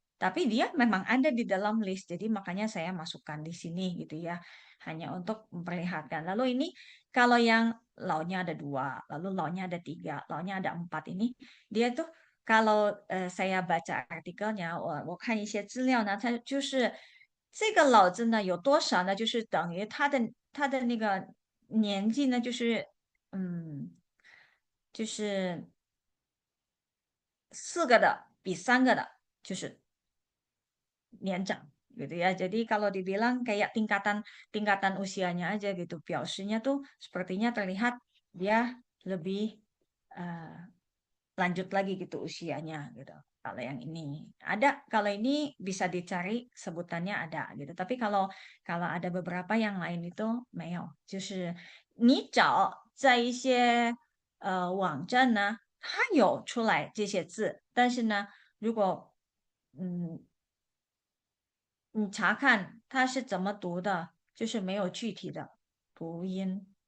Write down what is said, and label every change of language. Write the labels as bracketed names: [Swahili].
[Indonesian] Tapi dia memang ada di dalam list, jadi makanya saya masukkan di sini gitu ya, hanya untuk memperlihatkan. Lalu ini kalau yang launya ada dua, lalu launya ada tiga, launya ada empat ini, dia tuh kalau saya baca artikelnya, [Chinese] 我看一些资料呢，它就是这个老字呢有多少呢？就是等于他的那个年纪呢，就是嗯，就是四个的比三个的就是年长gitu ya. [Indonesian] Jadi kalau dibilang kayak tingkatan tingkatan usianya aja gitu, biasanya tuh sepertinya terlihat dia lebih eh, lanjut lagi gitu usianya gitu. Kalau yang ini ada, kalau ini bisa dicari sebutannya ada gitu. Tapi kalau kalau ada beberapa yang lain itu [Chinese] 没有，就是你找在一些网站呢，它有出来这些字，但是呢，如果嗯你查看它是怎么读的，就是没有具体的读音。